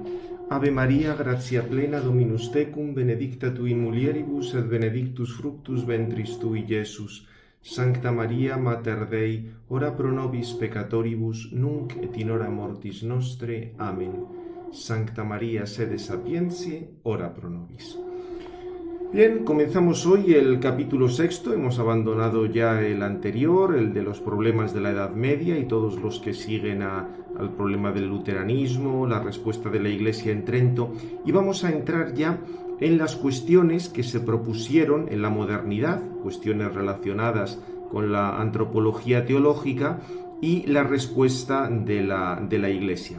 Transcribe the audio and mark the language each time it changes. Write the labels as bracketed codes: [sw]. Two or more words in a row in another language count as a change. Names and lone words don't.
[la] Ave Maria, gratia plena, Dominus tecum, benedicta tu in mulieribus, et benedictus fructus ventris tui, Iesus. Sancta Maria, Mater Dei, ora pro nobis peccatoribus, nunc et in hora mortis nostre. Amen. Sancta Maria, sede sapientiae, ora pro nobis. [es] Bien, comenzamos hoy el capítulo 6, hemos abandonado ya el anterior, el de los problemas de la Edad Media y todos los que siguen al problema del luteranismo, la respuesta de la Iglesia en Trento, y vamos a entrar ya en las cuestiones que se propusieron en la modernidad, cuestiones relacionadas con la antropología teológica y la respuesta de la Iglesia.